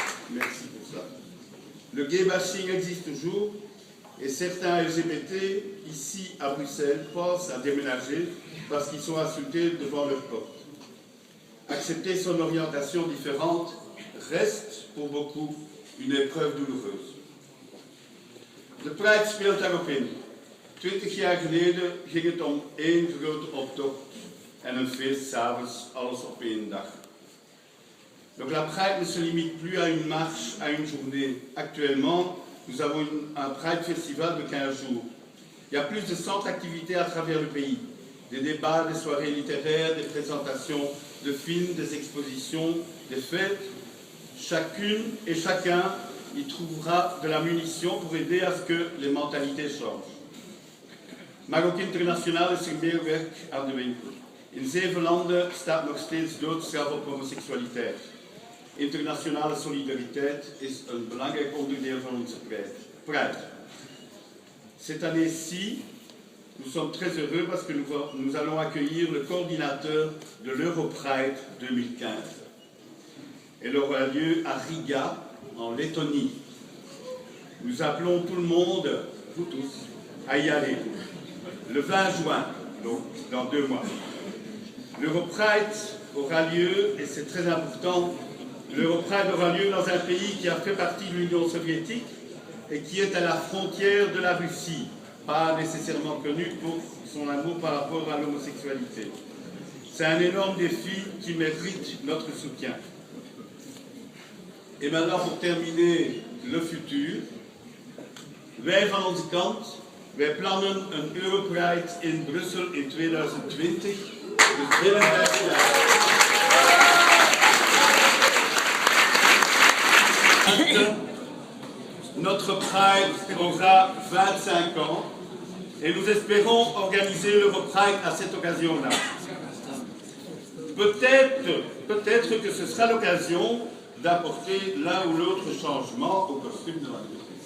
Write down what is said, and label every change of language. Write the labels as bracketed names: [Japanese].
[French] Merci pour ça. Le gay bashing existe toujours et certains LGBT ici à Bruxelles pensent à déménager parce qu'ils sont insultés devant leur porte. Accepter son orientation différente reste pour beaucoup une épreuve douloureuse. [Dutch] De Pride speelt daarop in. 20 jaar geleden ging het om één grote optocht en een feest 's avonds, alles op één dag. [French] Donc la Pride ne se limite plus à une marche, à une journée. Actuellement, nous avons un Pride Festival de 15 jours. Il y a plus de 100 activités à travers le pays. Des débats, des soirées littéraires, des présentations de films, des expositions, des fêtes. Chacune et chacun y trouvera de la munition pour aider à ce que les mentalités changent. [Dutch] Maar ook internationaal is er meer werk aan de winkel. In 7 landen staat nog steeds doodstraf op homoseksualiteit. Internationale solidariteit is een belangrijk onderdeel van onze Pride. [French] Cette année-ci, nous sommes très heureux parce que nous allons accueillir le coordinateur de l'Europride 2015. Elle aura lieu à Riga, en Lettonie. Nous appelons tout le monde, vous tous, à y aller. Le 20 juin, donc dans 2 mois. L'Europride aura lieu, et c'est très important, l'Europride aura lieu dans un pays qui a fait partie de l'Union soviétique et qui est à la frontière de la Russie, pas nécessairement connu pour son amour par rapport à l'homosexualité. C'est un énorme défi qui mérite notre soutien. Et maintenant, pour terminer le futur, [Dutch] wij van onze kant, wij plannen een Europride in Brussel in 2020, dus binnen 5 jaar. [French] Notre Pride aura 25 ans et nous espérons organiser l'Europride à cette occasion-là. Peut-être que ce sera l'occasion d'apporter l'un ou l'autre changement au costume de la vie.